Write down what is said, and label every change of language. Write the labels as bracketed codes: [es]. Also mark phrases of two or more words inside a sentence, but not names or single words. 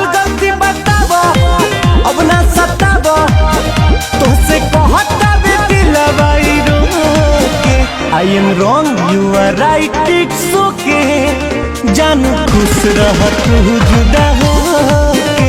[bho] गलती बताबो अब ना सताबो, तोसे कहता बे दिलवा रोके। [en] I am wrong you are right it's okay, [bho] जानू खुश रह तू जुदा होके।